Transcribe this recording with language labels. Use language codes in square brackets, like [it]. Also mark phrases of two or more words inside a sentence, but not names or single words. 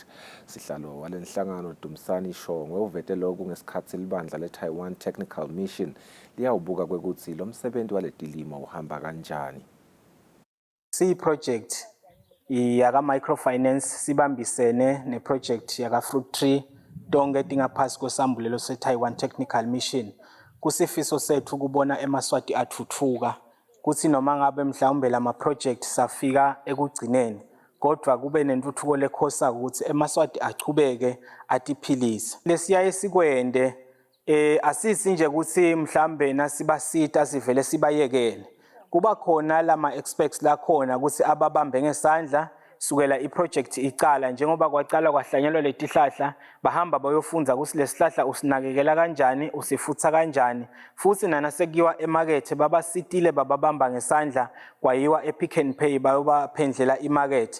[ss] Sihlalo walenhlangano Dumsani Shongwe uvete lokhu ngesikhathi libandla leTaiwan Technical Mission liyawubuka kwekuthi lo msebenzi waletilimo uhamba kanjani. Project yaka microfinance sibambisene ne project yaka [en] fruit tree [ss] tonke tingaphasi kwesambulelo se Taiwan Technical Mission kusifiso sethu kubona emaswati athuthuka kuthi noma ngabe mhlawumbe lama project safika ekugcineni kodwa kube nentuthuko lekhosa ukuthi emaswati achubeke atiphilise lesiyaye sikwende asisi nje ukuthi mhlawumbe nasibasita sivele sibayekele kuba khona lama experts la khona ukuthi ababambe ngesandla sukela iproject icala njengoba kwacala kwahlanyelwa letihlahla bahamba bayofunda ukuthi lesihlahla usinakekela kanjani usifutha kanjani futhi nanasekiwa emarket babasitile bababamba ngesandla kwayiwa ePick n Pay bayobaphendlela imarket.